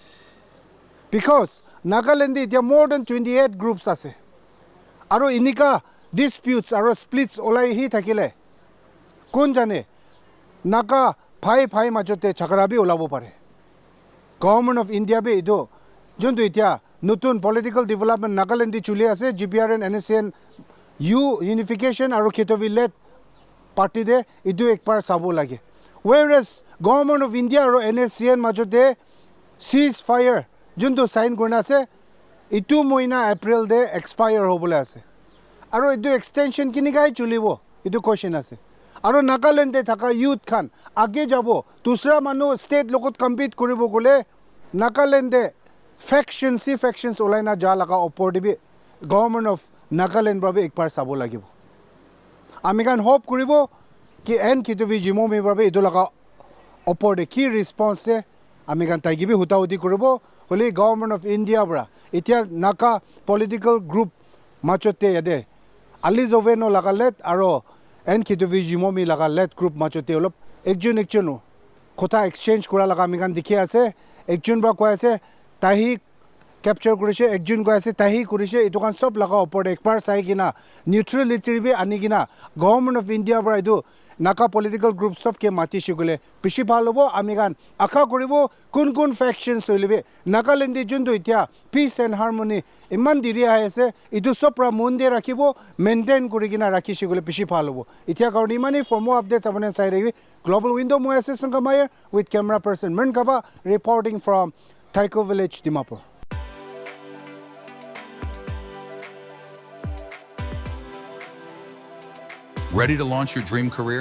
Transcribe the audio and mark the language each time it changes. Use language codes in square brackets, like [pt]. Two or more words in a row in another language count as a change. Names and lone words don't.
[en] because Nagaland there are more than 28 groups [nag] ase aro inika disputes aro splits olai hi thakile kon jane Naga phai machote chakra bi olabo pare [en] government of India [nag] be ido jonto itia notun [en] political development [nag] Nagaland chule ase Gprn Nscn unification aro Kitovi led party de idu ekbar sabo lage. [en] Whereas government of India [nag] aro Nscn majote ceasefire junto sign korna ase itu moina April de expire hobole ase. Aro idu extension kini gai chulibo idu question ase. Aro Nagaland de thaka youth khan age jabo dusra manu state lokot compete koribo gole Nagaland de factions olai na ja laga opor dibi [en] government of Nagaland [nag] babe ekbar sabo lagibo. Ami kan hope koribo ki en Kitovi jimo me babe idu laga opor de ki response de ami kan taigibi huta uti koribo holi [en] government of India [nag] bra itia naka political group machote yade Alezo Venuh laga let aro en Kitovi jimo me laga let group machote olop ekjon kotha exchange kora laga ami kan dikhi ase ekjon bra koi ase tahi capture korise ekjon koi ase tahi korise etu kan sob laga opor ekbar sai kina neutrality be ani kina [en] government of India [nag] bra edu naka political group sob ke mati shigule pishi bhal hobo ami kan akha koribo kun factions hoilibe Nagaland jundu itia [en] peace and harmony [nag] iman diri ase etu sob ra mon de rakhibo maintain kori kina rakhi shigule pishi bhal hobo itia kauni mani [en] for more updates [nag] apne sai rebi [en] global window [nag] mo ase Sangamaya [en] with camera person [nag] Menkaba [en] reporting from [nag] Taiko village Dimapur. [en] Ready to launch your dream career?